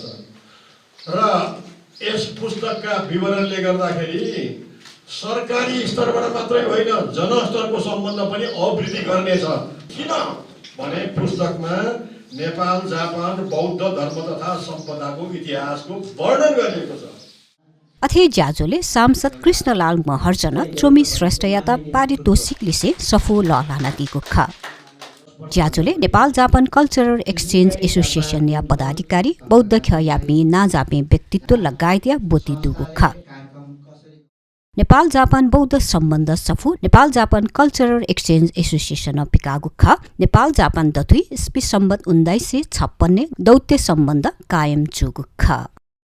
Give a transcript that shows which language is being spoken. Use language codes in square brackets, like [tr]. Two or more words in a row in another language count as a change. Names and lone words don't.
[ne] र यस पुस्तकका विवरणले गर्दाखेरि सरकारी स्तरबाट मात्रै होइन जनस्तरको सम्बन्ध पनि अभिवृद्धि गर्नेछ। किन भने पुस्तकमा नेपाल जापान बौद्ध धर्म तथा सम्पदाको इतिहासको वर्णन गरिएको छ। [new] अथे ज्याजोले सांसद कृष्णलाल महर्जन चोमी श्रेष्ठ याता पारितोषिक लिसे सफु लानादीको खा ज्याजोले नेपाल जापान कल्चरल एक्सचेन्ज एसोसिएसन या पदाधिकारी बौद्ध ख्यापी नाजापे व्यक्तित्व लगायत या बोती दुगो खा नेपाल जापान बौद्ध सम्बन्ध सफु नेपाल जापान कल्चरल एक्सचेन्ज एसोसिएसन अफ पिकागुख नेपाल जापान दथुई इस्वी सम्बत 1956 दौत्य सम्बन्ध कायम चुगुख